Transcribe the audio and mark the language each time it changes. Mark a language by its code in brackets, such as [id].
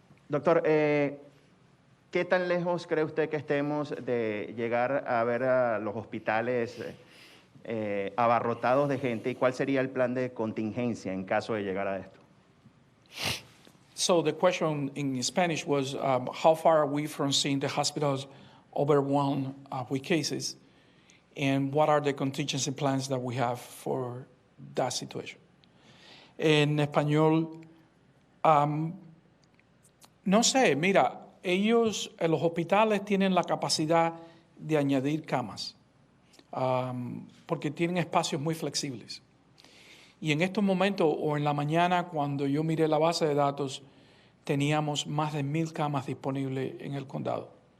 [es] Doctor, ¿qué tan lejos cree usted que estemos de llegar a ver a los hospitales abarrotados de gente, y cuál sería el plan de contingencia en caso de llegar a esto? [en] So the question in Spanish was how far are we from seeing the hospitals overwhelmed with cases, and what are the contingency plans that we have for that situation? [es] En español, no sé, mira, ellos, los hospitales tienen la capacidad de añadir camas, porque tienen espacios muy flexibles. Y en estos momentos, o en la mañana, cuando yo miré la base de datos, teníamos más de 1,000 camas disponibles en el condado.